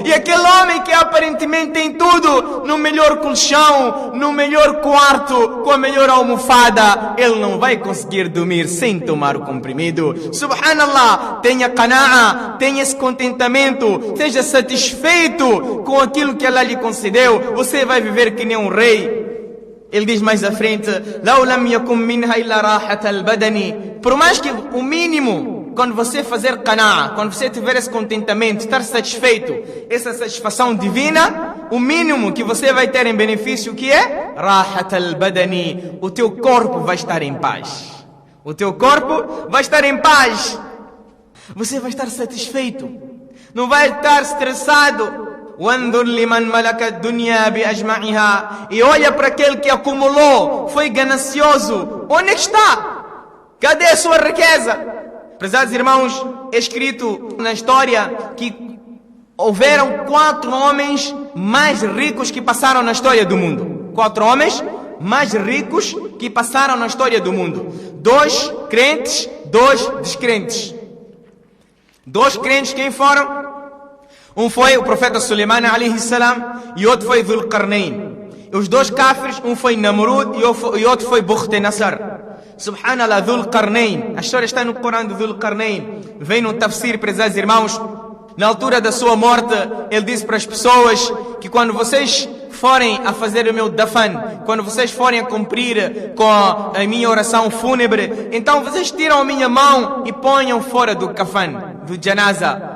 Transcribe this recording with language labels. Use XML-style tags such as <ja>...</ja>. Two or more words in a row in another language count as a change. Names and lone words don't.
<pt>E aquele homem que aparentemente tem tudo, no melhor colchão, no melhor quarto, com a melhor almofada, ele não vai conseguir dormir sem tomar o comprimido. Subhanallah, tenha qana'a, tenha esse contentamento, seja satisfeito com aquilo que Allah lhe concedeu, você vai viver que nem um rei. Ele diz mais à frente:</pt> <ar>"لو لم يكن منها إلا راحة البدن."</ar> <pt>Por mais que o mínimo, quando você fazer qana'a, quando você tiver esse contentamento, estar satisfeito, essa satisfação divina, o mínimo que você vai ter em benefício, que é</pt> <ar>راحة البدن,</ar> <pt>o teu corpo vai estar em paz. O teu corpo vai estar em paz. Você vai estar satisfeito. Não vai estar estressado.</pt> <ar>وَانْظُرْ لِمَنْ مَلَكَ الدُّنْيَا بِأَجْمَعِهَا.</ar> <pt>E olha para aquele que acumulou, foi ganancioso. Onde é que está? Cadê a sua riqueza? Prezados irmãos, é escrito na história que houveram 4 homens mais ricos que passaram na história do mundo. 4 homens mais ricos que passaram na história do mundo. 2 crentes, 2 descrentes. 2 crentes, quem foram? Um foi o profeta Suleiman</pt> <ar>عليه السلام</ar> <pt>e outro foi Dhul Qarnayn. Os 2 kafirs, um foi Namrud e outro foi Bukhtanasar. Subhanallah, Dhul Qarnayn. A história está no Corão de Dhul Qarnayn. Vem no tafsir, prezados irmãos. Na altura da sua morte, ele disse para as pessoas que quando vocês forem a fazer o meu dafan, quando vocês forem a cumprir com a minha oração fúnebre, então vocês tiram a minha mão e ponham fora do kafan, do janaza.</pt>